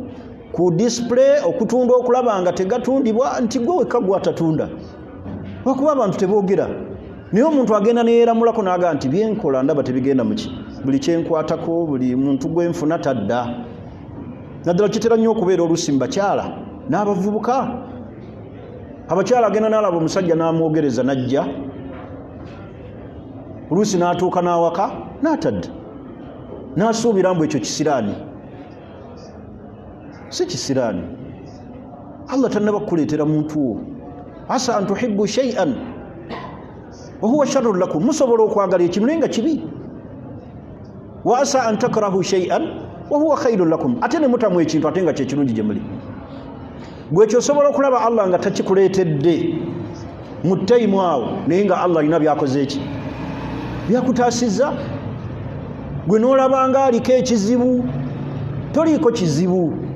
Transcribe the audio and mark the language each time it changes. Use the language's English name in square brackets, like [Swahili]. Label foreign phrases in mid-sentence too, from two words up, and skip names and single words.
[Ganda] ku display okutunda okulaba nga tegatundibwa nti gwe wekka gwatatunda lwakuba abantu teboogera naye omuntu agenda neyeramulako n'aga nti byenkola ndaba tebigenda muki buli kyenkwatako buli muntu gwenfuna tadda naddala kitera nnyo okubeera oluusi mu bakyala n'abavubuka abakyala agenda n'alaba omusajja n'amwogereza n'ajja oluusi n'atuuka n'awaka n'atadda n'asuubira mbu ekyo kisiraani si kisiraani Allah tannaba kukuleetera muntu wo [Arabic] عسى أن تحبوا شيئا وهو شر لكم [Ganda] musobola okwagala ekintu naye nga kibi [Arabic] وعسى أن تكرهوا شيئا وهو خير لكم [Ganda] ate ne mutamu ekintu ate nga kyekirungi gye muli gwe kyosobola okulaba Allah nga takikuleetedde mu ttayimu awo naye nga Allah alina byakoze eki byakutaasizza gwe n'olaba nga aliko ekizibu toliiko kizibu